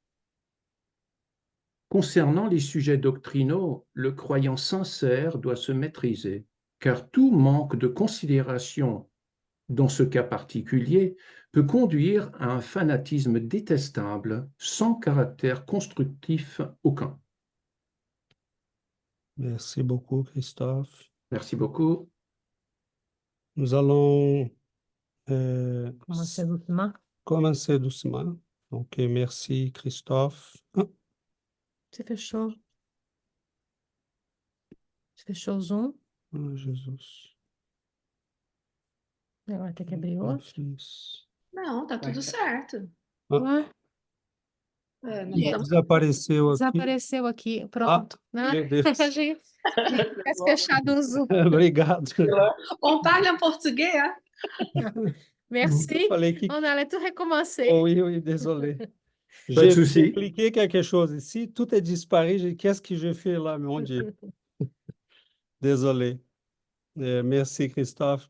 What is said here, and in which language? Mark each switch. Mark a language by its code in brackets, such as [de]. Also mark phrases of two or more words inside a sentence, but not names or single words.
[fr] Concernant les sujets doctrinaux, le croyant sincère doit se maîtriser, car tout manque de considération dans ce cas particulier peut conduire à un fanatisme détestable sans caractère constructif aucun. Merci beaucoup, Christophe. Merci beaucoup. Nous allons Commencez doucement. commencer doucement. Donc, merci, Christophe. Ah, [pt] Você fechou? Você fechou o Zoom? Jesus. Agora tem que abrir outro. Fiz. Não, tá tudo certo. Ué, É, nós Yeah. estamos- Desapareceu aqui. desapareceu aqui. Pronto. Né? Meu Deus. A gente tivesse fechado o Zoom. Obrigado. [fr] On parle en portugais? Merci. [pt] Falei que... [fr] On allait tout recommencer. Oui, oui, désolé. Pas de J'ai souci. cliqué quelque chose ici, tout est disparu. J'ai dit, qu'est-ce que je fais là, mon Dieu? Désolé. Merci, Christophe.